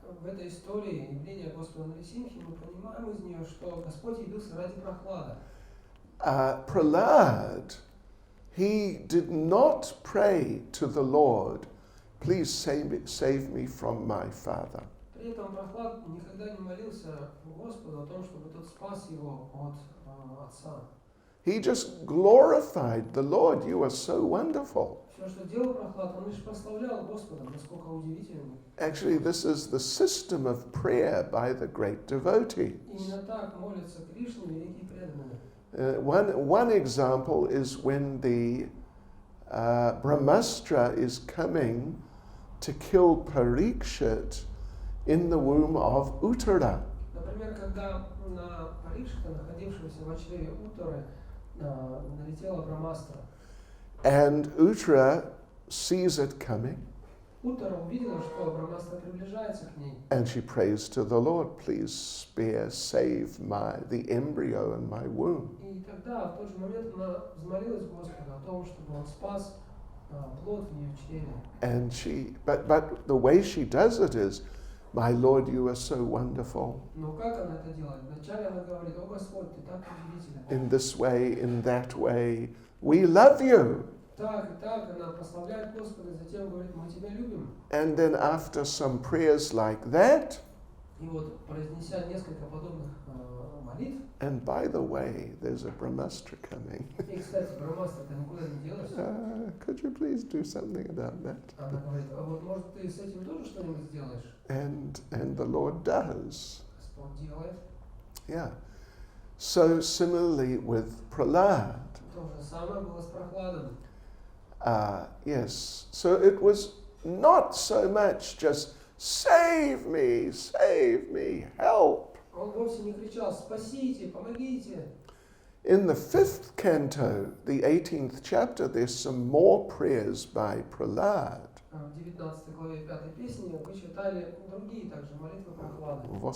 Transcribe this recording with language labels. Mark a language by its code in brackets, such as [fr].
[ru] в этой истории явления Господа Нарисимхи мы понимаем из нее, что Господь явился ради Прохлада. [en] Prahlad, he did not pray to the Lord, please save me from my father. [ru] При этом Прохлад никогда не молился Господу о том, чтобы тот спас его от отца. [en] He just glorified the Lord. You are so wonderful. [ru] Все, что делал Прохлад, он лишь прославлял Господа, насколько удивительно. [en] Actually, this is the system of prayer by the great devotees. [ru] Именно так молятся Кришне великие преданные. [en] One example is when the Brahmastra is coming to kill Parikshit in the womb of Uttara. [ru] Например, когда на Парикшита, находившегося в чреве Уттары, налетела Брамастра. [en] And Uttara sees it coming. [ru] Уттара увидела, что Брамастра приближается к ней. [en] And she prays to the Lord, please save the embryo in my womb. [ru] И тогда, в тот же момент, она взмолилась Господу о том, чтобы он спас плод в ее чреве. [en] And but the way she does it is, my Lord, you are so wonderful. [ru] Но как она это делает? Вначале она говорит: о Господь, ты так удивителен. [en] In this way, in that way, we love you. [ru] Так и так она прославляет Господа, и затем говорит: мы тебя любим. [en] And then after some prayers like that, [ru] И вот, произнеся несколько подобных молитв, [en] and by the way, there's a Brahmastra coming. [ru] и, кстати, Брамастра-то никуда не делась. [en] Could you please do something about that? [ru] Она говорит: а вот может ты с этим тоже что-нибудь сделаешь? [en] And the Lord does. [ru] Господь делает. [en] Yeah. So similarly with Prahlad. [ru] То же самое было с Прохладом. [en] Yes. So it was not so much just save me, help. [ru] Он вовсе не кричал: спасите, помогите. [en] In the 5th canto, the 18th chapter, there's some more prayers by Prahlad. [ru] В 19 главе 5 песни вы читали другие также молитвы Прохлады.